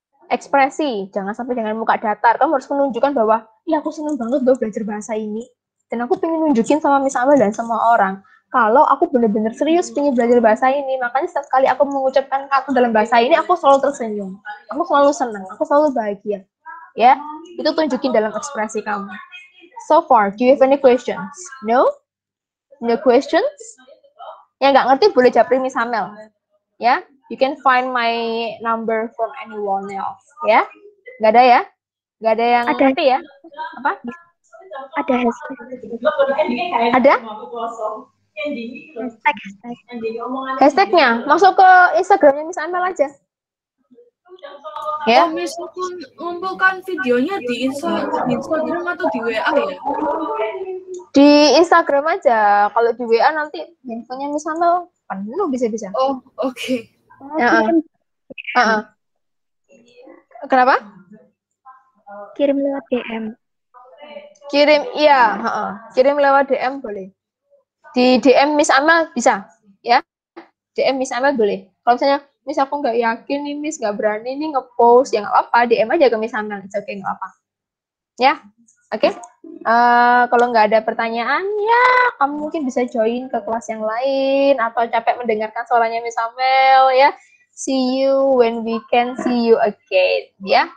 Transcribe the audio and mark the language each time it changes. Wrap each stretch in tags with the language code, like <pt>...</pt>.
<id>ekspresi, jangan sampai dengan muka datar. Kamu harus menunjukkan bahwa, ya aku seneng banget loh belajar bahasa ini. Dan aku pengen nunjukin sama Miss Amel dan semua orang, kalau aku bener-bener serius pengen belajar bahasa ini. Makanya setiap kali aku mengucapkan kata dalam bahasa ini, aku selalu tersenyum. Aku selalu senang, aku selalu bahagia. Ya, itu tunjukin dalam ekspresi kamu.</id> <en>So far, do you have any questions? No? No questions?</en> <id>Yang nggak ngerti boleh japri Miss Amel.</id> <en>Ya, you can find my number from anyone else.</en> <id>Ya, nggak ada ya? Nggak ada yang ngerti ya? Apa? Ada hashtag. Ada? Hashtagnya masuk ke Instagramnya Miss Amel aja. Ya. Oh, Miss, aku ngumpulkan videonya di Instagram atau di WA ya? Di Instagram aja. Kalau di WA nanti handphonenya Miss Amel penuh bisa-bisa. Oh, oke. Kenapa? Kirim lewat DM. Kirim, iya. Kirim lewat DM boleh. Di DM Miss Amel bisa, ya. DM Miss Amel boleh. Kalau misalnya, Miss aku nggak yakin nih, Miss nggak berani nih nge-post, ya nggak apa, DM aja ke Miss Amel, oke, nggak apa. Ya, oke. Kalau nggak ada pertanyaan, ya kamu mungkin bisa join ke kelas yang lain, atau capek mendengarkan suaranya Miss Amel, ya.</id> <en>See you when we can see you again, ya.</en>